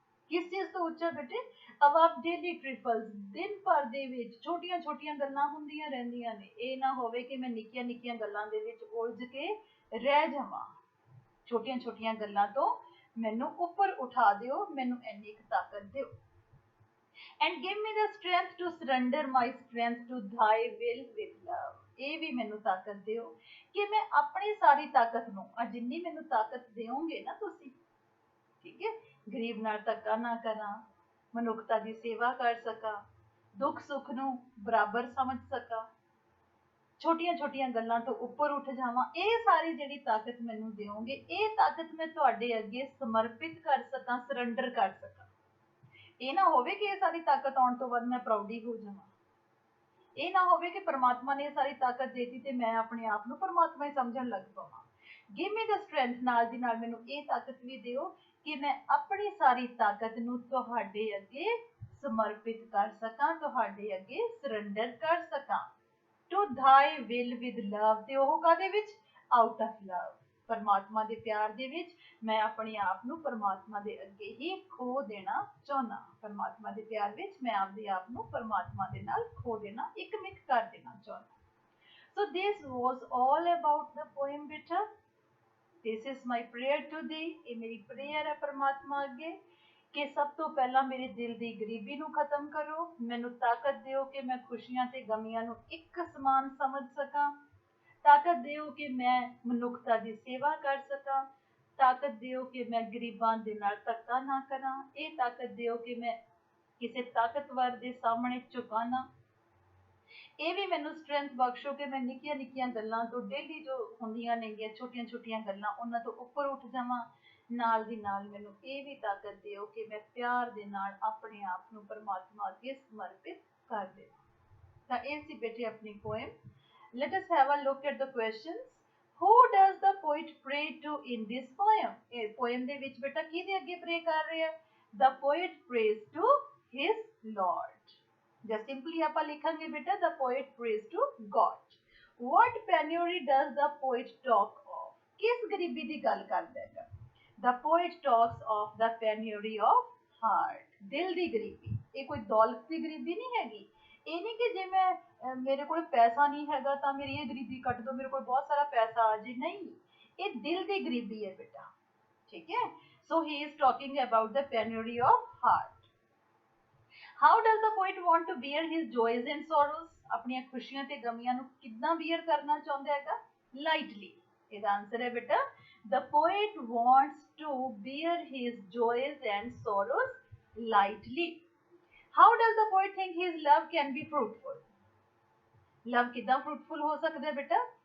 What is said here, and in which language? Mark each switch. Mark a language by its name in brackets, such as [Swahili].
[Punjabi] ਕਿਸ ਚੀਜ਼ ਤੋਂ ਉੱਚਾ ਬੇਟੇ? [English] above daily trifles, [Punjabi] ਦਿਨ ਭਰ ਦੇ ਵਿੱਚ ਛੋਟੀਆਂ ਛੋਟੀਆਂ ਗੱਲਾਂ ਹੁੰਦੀਆਂ ਰਹਿੰਦੀਆਂ ਨੇ। ਇਹ ਨਾ ਹੋਵੇ ਕਿ ਮੈਂ ਨਿੱਕੀਆਂ ਨਿੱਕੀਆਂ ਗੱਲਾਂ ਦੇ ਵਿੱਚ ਉਲਝ ਕੇ ਰਹਿ ਜਾਵਾਂ। ਛੋਟੀਆਂ ਛੋਟੀਆਂ ਗੱਲਾਂ ਤੋਂ ਮੈਨੂੰ ਉੱਪਰ ਉਠਾ ਦਿਓ, ਮੈਨੂੰ ਇੰਨੀ ਕੁ ਤਾਕਤ ਦਿਓ। [English] And give me the strength to surrender my strength to thy will with love। [Punjabi] ਇਹ ਵੀ ਮੈਨੂੰ ਤਾਕਤ ਦਿਓ ਕਿ ਮੈਂ ਆਪਣੀ ਸਾਰੀ ਤਾਕਤ ਨੂੰ, ਜਿੰਨੀ ਮੈਨੂੰ ਤਾਕਤ ਦਿਓਗੇ ਨਾ ਤੁਸੀਂ, ਠੀਕ ਹੈ, ਗਰੀਬ ਨਾਲ ਧੱਕਾ ਨਾ ਕਰਾਂ, ਮਨੁੱਖਤਾ ਦੀ ਸੇਵਾ ਕਰ ਸਕਾਂ, ਦੁੱਖ ਸੁੱਖ ਨੂੰ ਬਰਾਬਰ ਸਮਝ ਸਕਾਂ, ਛੋਟੀਆਂ ਛੋਟੀਆਂ ਗੱਲਾਂ ਤੋਂ ਉੱਪਰ ਉੱਠ ਜਾਵਾਂ। ਇਹ ਸਾਰੀ ਜਿਹੜੀ ਤਾਕਤ ਮੈਨੂੰ ਦਿਓਗੇ, ਇਹ ਤਾਕਤ ਮੈਂ ਤੁਹਾਡੇ ਅੱਗੇ ਸਮਰਪਿਤ ਕਰ ਸਕਾਂ, ਸਰੈਂਡਰ ਕਰ ਸਕਾਂ। ਇਹ ਨਾ ਹੋਵੇ ਕਿ ਇਹ ਸਾਰੀ ਤਾਕਤ ਆਉਣ ਤੋਂ ਬਾਅਦ ਮੈਂ ਪ੍ਰਾਊਡੀ ਹੋ ਜਾਵਾਂ। ਇਹ ਨਾ ਹੋਵੇ ਕਿ ਪਰਮਾਤਮਾ ਨੇ ਇਹ ਸਾਰੀ ਤਾਕਤ ਦੇਤੀ ਤੇ ਮੈਂ ਆਪਣੇ ਆਪ ਨੂੰ ਪਰਮਾਤਮਾ ਹੀ ਸਮਝਣ ਲੱਗ ਪਵਾਂ। [English] give me the strength, [Punjabi] ਨਾਲ ਦੀ ਨਾਲ ਮੈਨੂੰ ਇਹ ਤਾਕਤ ਵੀ ਦਿਓ ਕਿ ਮੈਂ ਆਪਣੀ ਸਾਰੀ ਤਾਕਤ ਨੂੰ ਤੁਹਾਡੇ ਅੱਗੇ ਸਮਰਪਿਤ ਕਰ ਸਕਾਂ, ਤੁਹਾਡੇ ਅੱਗੇ ਸਰੈਂਡਰ ਕਰ ਸਕਾਂ। [English] to thy will with love, [Punjabi] ਤੇ ਉਹ ਕਾਹਦੇ ਵਿੱਚ? [English] out of love, [Punjabi] ਪਰਮਾਤਮਾ ਦੇ ਪਿਆਰ ਦੇ ਵਿੱਚ ਮੈਂ ਆਪਣੇ ਆਪ ਨੂੰ ਪਰਮਾਤਮਾ ਦੇ ਅੱਗੇ ਹੀ ਖੋ ਦੇਣਾ ਚਾਹੁੰਦਾ। ਪਰਮਾਤਮਾ ਦੇ ਪਿਆਰ ਵਿੱਚ ਮੈਂ ਆਪਦੇ ਆਪ ਨੂੰ ਪਰਮਾਤਮਾ ਦੇ ਨਾਲ ਖੋ ਦੇਣਾ, ਇੱਕ ਮਿਕ ਕਰ ਦੇਣਾ ਚਾਹੁੰਦਾ। [English] So this was all about the poem beta। This is my prayer to thee। [Punjabi] ਇਹ ਮੇਰੀ ਪ੍ਰੇਅਰ ਹੈ ਪਰਮਾਤਮਾ ਅੱਗੇ ਕਿ ਸਭ ਤੋਂ ਪਹਿਲਾਂ ਮੇਰੇ ਦਿਲ ਦੀ ਗਰੀਬੀ ਨੂੰ ਖਤਮ ਕਰੋ। ਮੈਨੂੰ ਤਾਕਤ ਦਿਓ ਕਿ ਮੈਂ ਖੁਸ਼ੀਆਂ ਤੇ ਗਮੀਆਂ ਨੂੰ ਇੱਕ ਸਮਾਨ ਸਮਝ ਸਕਾਂ। ਤਾਕਤ ਦਿਓ ਕਿ ਮੈਂ ਮਨੁੱਖਤਾ ਦੀ ਸੇਵਾ ਕਰ ਸਕਾਂ। ਤਾਕਤ ਦਿਓ ਕਿ ਮੈਂ ਗਰੀਬਾਂ ਦੇ ਨਾਲ ਧੱਕਾ ਨਾ ਕਰਾਂ। ਇਹ ਤਾਕਤ ਦਿਓ ਕਿ ਮੈਂ ਕਿਸੇ ਤਾਕਤਵਰ ਦੇ ਸਾਹਮਣੇ ਝੁਕਾਂ ਨਾ। ਇਹ ਵੀ ਮੈਨੂੰ ਸਟਰੈਂਥ ਬਖਸ਼ੋ ਕਿ ਮੈਂ ਨਿੱਕੀਆਂ ਨਿੱਕੀਆਂ ਗੱਲਾਂ ਤੋਂ, ਡੇਲੀ ਜੋ ਹੁੰਦੀਆਂ ਨੇਗੀਆਂ ਛੋਟੀਆਂ ਛੋਟੀਆਂ ਗੱਲਾਂ, ਉਹਨਾਂ ਤੋਂ ਉੱਪਰ ਉੱਠ ਜਾਵਾਂ। ਨਾਲ ਦੀ ਨਾਲ ਮੈਨੂੰ ਇਹ ਵੀ ਤਾਕਤ ਦਿਓ ਕਿ ਮੈਂ ਪਿਆਰ ਦੇ ਨਾਲ ਆਪਣੇ ਆਪ ਨੂੰ ਪਰਮਾਤਮਾ ਅੱਗੇ ਸਮਰਪਿਤ ਕਰ ਦੇਵਾਂ। ਤਾਂ ਇਹ ਸੀ ਬੇਟੇ ਆਪਣੀ poem. [English] Let us have a look at the questions। Who does the poet pray to in this poem? [Punjabi] ਇਹ poem ਦੇ ਵਿੱਚ ਬੇਟਾ ਕਿਹਦੇ ਅੱਗੇ pray ਕਰ ਰਿਹਾ ਹੈ? [English] The poet prays to his Lord। [Punjabi] ਜਾਂ simply ਆਪਾਂ ਲਿਖਾਂਗੇ ਬੇਟਾ [English] the poet prays to God। What penury does the poet talk of? [Punjabi] ਕਿਸ ਗਰੀਬੀ ਦੀ ਗੱਲ ਕਰਦਾ ਹੈ? [English] The poet talks of the penury of heart। [Punjabi] ਦਿਲ ਦੀ ਗਰੀਬੀ। ਇਹ ਕੋਈ ਦੌਲਤ ਦੀ ਗਰੀਬੀ ਨਹੀਂ ਹੈਗੀ। ਇਹ ਨਹੀਂ ਕਿ ਜੇ ਮੈਂ ਮੇਰੇ ਕੋਲ ਪੈਸਾ ਨਹੀਂ ਹੈਗਾ ਤਾਂ ਮੇਰੀ ਇਹ ਗਰੀਬੀ ਕੱਟ ਦੋ, ਮੇਰੇ ਕੋਲ ਬਹੁਤ ਸਾਰਾ ਪੈਸਾ ਆ ਜੇ, ਨਹੀਂ, ਇਹ ਦਿਲ ਦੀ ਗਰੀਬੀ ਹੈ ਬੇਟਾ, ਠੀਕ ਹੈ। [English] So he is talking about the penury of heart। How does the poet want to bear his joys and sorrows? [Punjabi] ਆਪਣੀਆਂ ਖੁਸ਼ੀਆਂ ਤੇ ਗਮੀਆਂ ਨੂੰ ਕਿੱਦਾਂ ਬੀਅਰ ਕਰਨਾ ਚਾਹੁੰਦਾ ਹੈਗਾ? [English] Lightly। [Punjabi] ਇਹਦਾ ਆਨਸਰ ਹੈ ਬੇਟਾ [English] the poet wants to bear his joys and sorrows lightly। How does the poet think his love can be fruitful? [Hindi] Love कितना fruitful हो सकता है बेटा?